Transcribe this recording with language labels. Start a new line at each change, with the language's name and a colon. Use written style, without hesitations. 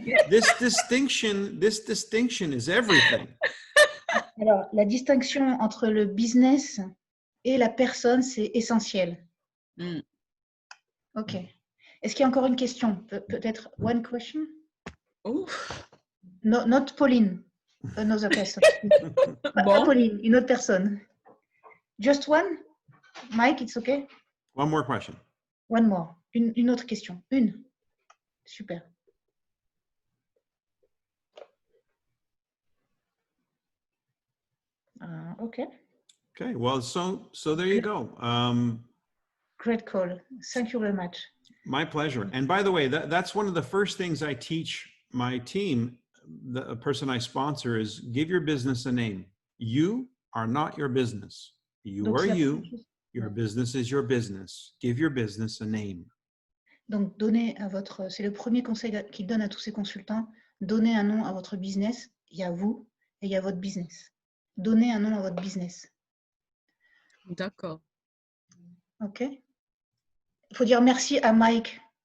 English: This distinction is everything.
French: Alors, la distinction entre le business et la personne, c'est essentiel. OK. Est-ce qu'il y a encore une question? Peut-être
English: one question? No, not Pauline. Another person.
French: Pas Pauline, une autre personne.
English: Just one? Mike, it's okay? One more question. One more.
French: Une autre question. Une. Super.
English: Okay. Okay, well, so there you go. Great call. Thank you very much. My pleasure. And by the way, that's one of the first things I teach my team, the person I sponsor, is give your business a name. You are not your business. You
French: Donc,
English: are
French: c'est la
English: you.
French: première chose.
English: Your business is your business. Give your business a name.
French: Donc, donnez à votre, c'est le premier conseil qu'il donne à tous ses consultants. Donnez un nom à votre business. Il y a vous et il y a votre business. Donnez un nom à votre business. D'accord. OK? Il faut dire merci à Mike.